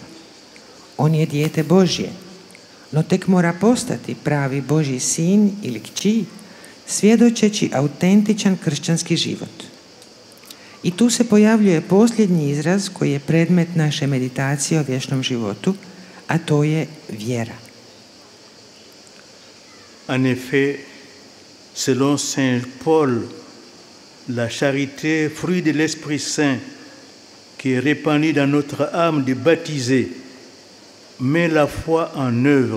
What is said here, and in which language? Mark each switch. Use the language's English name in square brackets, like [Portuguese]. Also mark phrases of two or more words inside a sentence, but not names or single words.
[Croatian] On je dijete Božje, no tek mora postati pravi Božji sin ili kći, svjedočeći autentičan kršćanski život. I tu se pojavljuje posljednji izraz koji je predmet naše meditacije o vječnom životu, a to je vjera. [French] En effet, selon Saint Paul, la charité, fruit de l'Esprit Saint, qui est répandue dans notre âme de baptisé, met la foi en œuvre.